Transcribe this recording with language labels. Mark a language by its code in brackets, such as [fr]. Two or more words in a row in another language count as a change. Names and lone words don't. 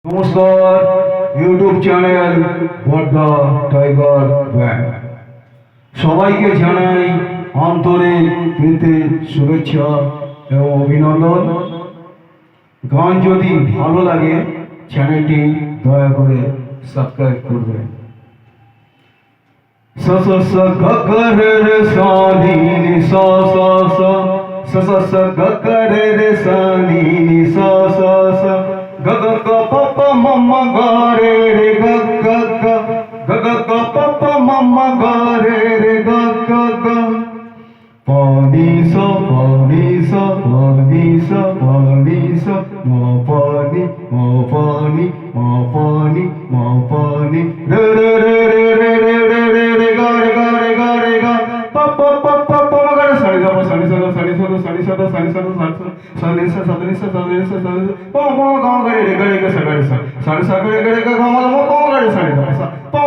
[bn] নমস্কার [en] YouTube channel [bn] বর্ধা টাইগার ব্যান্ড সবাইকে জানাই আন্তরিক প্রীতি শুভেচ্ছা এবং অভিনন্দন। গান যদি ভালো লাগে চ্যানেলটি দয়া করে সাবস্ক্রাইব করবেন। স স স গ গ রে রে সা নি নি সা সা সা স স স গ গ রে রে সা নি নি সা সা সা গ গ গ প প ম ম গ রে রে গ গ গ গ গ গ প প ম ম গ রে রে গ গ গ প নি স প নি স প নি স প নি স ম প নি ম প নি ম প নি ম প নি রে রে রে রে রে রে রে রে রে গ রে গ রে গ রে গ প প প প প ম গ রে সা নি স প সা নি স দ সা নি স দ সা নি স দ সা নি স দ সা নি স সা নি স সা নি স সা নি স প প গ গ রে রে গ রে গ সা গ রে সা নি সা গ রে গ রে গ গ ম ম প গ রে সা নি দ সা